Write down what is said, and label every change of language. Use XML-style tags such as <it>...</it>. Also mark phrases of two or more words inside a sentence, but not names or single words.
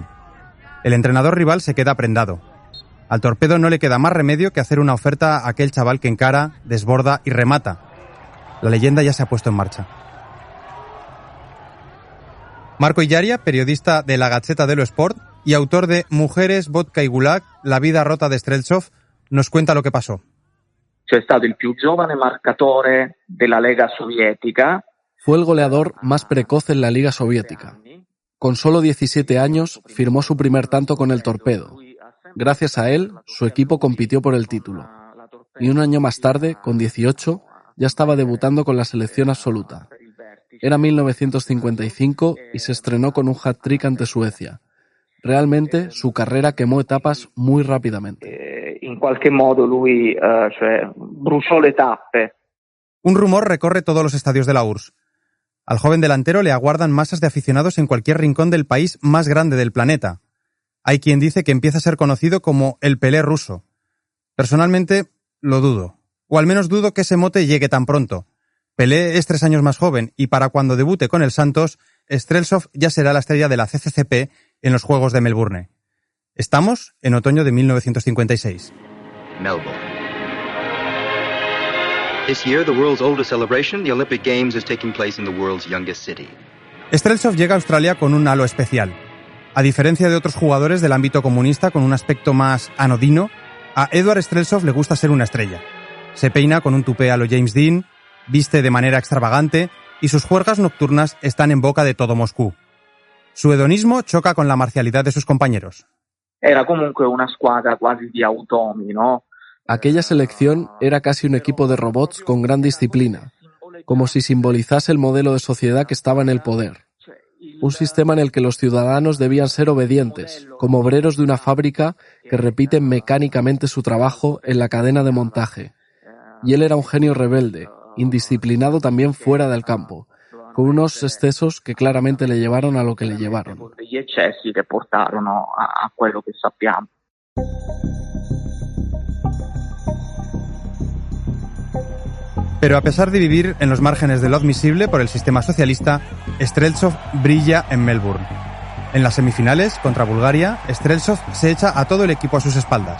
<es>El entrenador rival se queda prendado. Al Torpedo no le queda más remedio que hacer una oferta a aquel chaval que encara, desborda y remata. La leyenda ya se ha puesto en marcha. Marco Illaria, periodista de la Gazzetta dello Sport y autor de Mujeres, vodka y gulag, la vida rota de Streltsov, nos cuenta lo que pasó.</es> <it>È stato il più giovane marcatore della Lega Sovietica.</it> <es>Fue el goleador más precoz en la Liga Soviética. Con solo 17 años firmó su primer tanto con el Torpedo. Gracias a él, su equipo compitió por el título. Y un año más tarde, con 18, ya estaba debutando con la selección absoluta. Era 1955 y se estrenó con un hat-trick ante Suecia. Realmente, su carrera quemó etapas muy rápidamente.</es> <it>In qualche modo lui bruciò le tappe.</it> <es>Un rumor recorre todos los estadios de la URSS. Al joven delantero le aguardan masas de aficionados en cualquier rincón del país más grande del planeta. Hay quien dice que empieza a ser conocido como el Pelé ruso. Personalmente, lo dudo. O al menos dudo que ese mote llegue tan pronto. Pelé es 3 años más joven y para cuando debute con el Santos, Streltsov ya será la estrella de la CCCP en los Juegos de Melbourne. Estamos en otoño de 1956. Melbourne.</es> <en>This year, the world's oldest celebration, the Olympic Games, is taking place in the world's youngest city.</en> <es>Streltsov llega a Australia con un halo especial. A diferencia de otros jugadores del ámbito comunista con un aspecto más anodino, a Eduard Streltsov le gusta ser una estrella. Se peina con un tupé a lo James Dean, viste de manera extravagante y sus juergas nocturnas están en boca de todo Moscú. Su hedonismo choca con la marcialidad de sus compañeros.</es> <it>Era comunque una squadra quasi di automi, ¿no?</it> <es>Aquella selección era casi un equipo de robots con gran disciplina, como si simbolizase el modelo de sociedad que estaba en el poder. Un sistema en el que los ciudadanos debían ser obedientes, como obreros de una fábrica que repiten mecánicamente su trabajo en la cadena de montaje. Y él era un genio rebelde, indisciplinado también fuera del campo, con unos excesos que claramente le llevaron a lo que le llevaron.</es> <it>Degli eccessi che portarono a quello che sappiamo.</it> <es>Pero a pesar de vivir en los márgenes de lo admisible por el sistema socialista, Streltsov brilla en Melbourne. En las semifinales, contra Bulgaria, Streltsov se echa a todo el equipo a sus espaldas.</es>